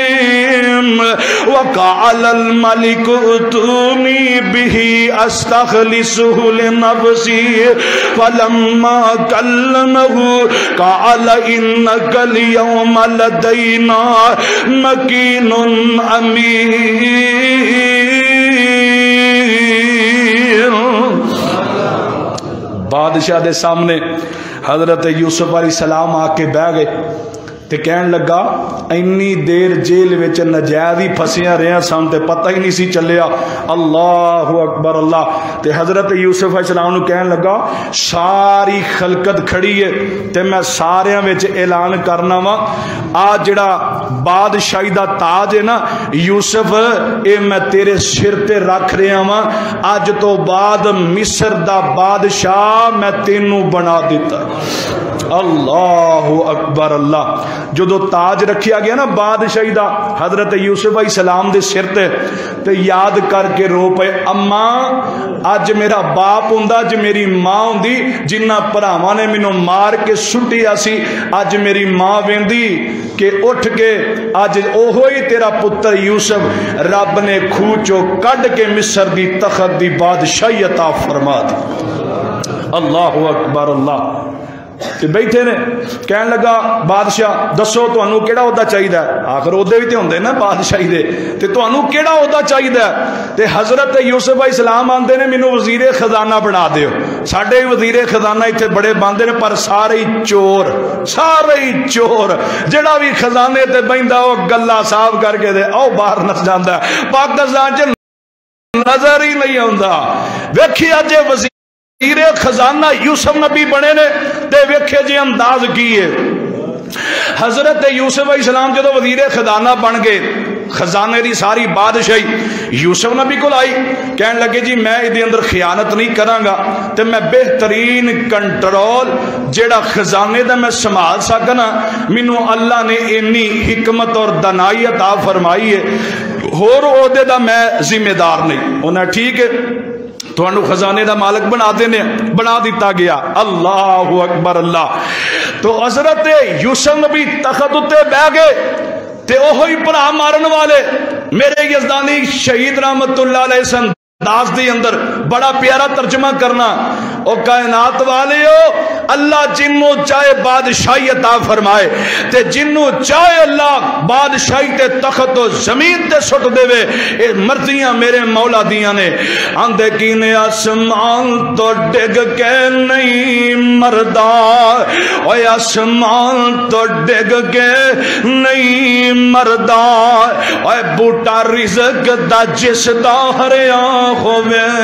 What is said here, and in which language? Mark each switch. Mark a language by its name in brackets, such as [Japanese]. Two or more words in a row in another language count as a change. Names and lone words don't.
[Arabic] وقال الملك ائتوني به استخلصه لنفسي فلما كلمه قال انك اليوم لدينا مكين امين. [Punjabi] بادشاہ دے سامنے حضرت یوسف علیہ السلام آ کے بہ گئے تے کہن لگا اینی دیر جیل وچ نجائز ہی پھسیاں رہیا سن تے پتہ ہی نہیں سی چلیا. [Arabic] اللہ اکبر اللہ. [Punjabi] تے حضرت یوسف علیہ السلام نو کہن لگا ساری خلقت کھڑی ہے تے میں ساریاں وچ اعلان کرنا وا آ جڑا بادشاہی دا تاج ہے نا یوسف اے میں تیرے سر تے رکھ رہا وا. اج تو بعد مصر دا بادشاہ میں تینوں بنا دیتا. [Arabic] اللہ اکبر اللہ. [Punjabi] جدو تاج رکھیا گیا نا بادشاہی دا حضرت یوسف علیہ السلام دے سر تے یاد کر کے رو پے اماں اج میرا باپ ہوندا اج میری ماں ہوندی جنہ بھراواں نے مینوں مار کے سٹیا سی اج میری ماں ویندی کہ اٹھ کے اج اوہی تیرا پتر یوسف رب نے کھوہ چوں کڈ کے مصر دی تخت دی بادشاہی عطا فرما دی. [Arabic] اللہ اکبر اللہ. [Punjabi] تے بیٹھے نے کہن لگا بادشاہ دسو تانوں کیڑا عہدہ چاہیدا ہے. آخر عہدے بھی تے ہوندے نا بادشاہی دے تے تانوں کیڑا عہدہ چاہیدا ہے. تے حضرت یوسف علیہ السلام آندے نے مینوں وزیر خزانہ بنا دیو. ساڈے وزیر خزانہ ایتھے بڑے باندے نے پر سارے ہی چور جڑا بھی خزانے تے بیندا او گلا صاف کر کے دے او باہر نس جاندا ہے. پاکستان چ نظر ہی نہیں آوندا. ویکھی اج وزیر خزانہ یوسف نبی بنے نے تے ویکھے جی انداز کی ہے. حضرت یوسف علیہ السلام جدو وزیر خزانہ بن گئے خزانے دی ساری بادشاہی یوسف نبی کو لائی. کہن لگے جی میں ادھے اندر خیانت نہیں کراں گا تے میں بہترین کنٹرول جیڑا خزانے دا میں سنبھال سکنا مینوں اللہ نے انی حکمت اور دانائی عطا فرمائی ہے. ہور عہدے دا میں ذمہ دار نہیں. انہاں ٹھیک ہے تو انہوں خزانے دا مالک بنا دیتا گیا. [Arabic] اللہ اکبر اللہ. [Punjabi] تو حضرت یوسف نبی تخت اتے بہ گئے تے اوہی بھرا مارن والے میرے یزدانی شہید رحمت اللہ علیہ انداز دے اندر بڑا پیارا ترجمہ کرنا او کائنات والے ہو اللہ جنوں چاہے بادشاہی عطا فرمائے تے جنوں چاہے اللہ بادشاہی تے تخت و زمین تے سٹ دے وے اے مرضیاں میرے مولا دیاں نے آندے کی نے آسمان تو ڈگ کے نہیں مردا اوے آسمان تو ڈگ کے نہیں مردا اوے بوٹا رزق دا جس دا ہریا ہووے